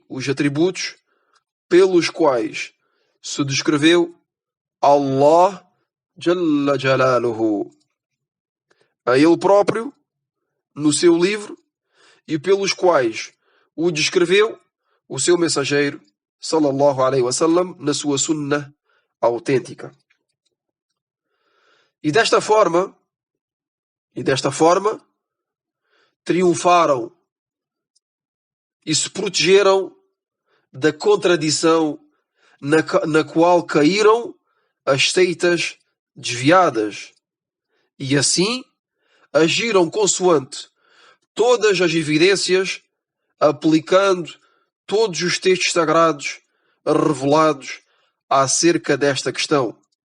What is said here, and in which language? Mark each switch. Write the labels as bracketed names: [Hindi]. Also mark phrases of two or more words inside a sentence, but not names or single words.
[Portuguese] os atributos pelos quais se descreveu Allah [Arabic] جل جلاله [Portuguese] a ele próprio no seu livro e pelos quais o descreveu o seu mensageiro [Arabic] صلى الله عليه وسلم [Portuguese] na sua sunnah autêntica. E desta forma triunfaram e se protegeram da contradição na qual caíram as seitas desviadas, e assim agiram consoante todas as evidências, aplicando todos os textos sagrados revelados acerca desta questão.